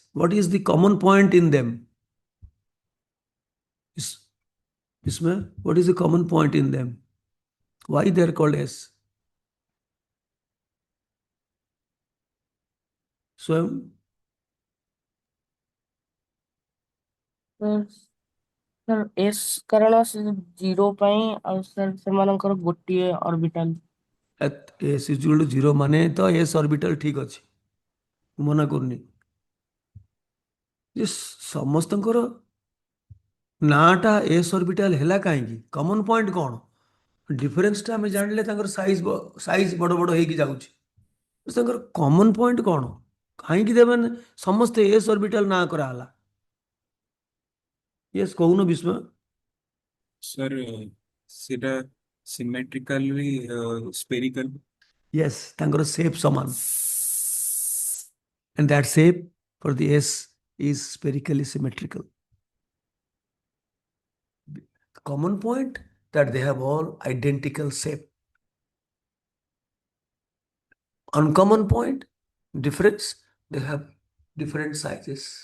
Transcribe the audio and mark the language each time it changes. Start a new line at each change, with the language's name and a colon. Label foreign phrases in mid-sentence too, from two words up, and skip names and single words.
English: What is the common point in them? Ismail, what is the common point in them? Why they are called S? Swam?
Odia: sir S କାରଣ ସେ 0 ପାଇଁ ଆଉ sir ସେମାନଙ୍କର ଗୋଟିଏ ଅର୍ବିଟାଲ.
English: At S is equal to 0
Odia: ମାନେ ତ
English: S orbital
Odia: ଠିକ ଅଛି, ମୁଁ ମନା କରୁନି। ଯେ ସମସ୍ତଙ୍କର ନାଁଟା
English: S orbital
Odia: ହେଲା କାହିଁକି?
English: common point
Odia: କ'ଣ? ଡିଫରେନ୍ସଟା ଆମେ ଜାଣିଲେ ତାଙ୍କର ସାଇଜ ବଡ଼ ବଡ଼ ହେଇକି ଯାଉଛି। ତାଙ୍କର
English: common point
Odia: କ'ଣ? କାହିଁକି ସେମାନେ ସମସ୍ତେ
English: S orbital
Odia: ନାଁ କରାହେଲା? ୟେସ୍ କହୁନ ବିସ୍ମୟ।
English: Sir, ସେଟା symmetrically spherical.
Odia: ୟେସ୍, ତାଙ୍କର ସେପ୍ ସମାନ।
English: And that shape for the S is spherically symmetrical. Common point that they have all identical shape. Uncommon point, difference, they have different sizes.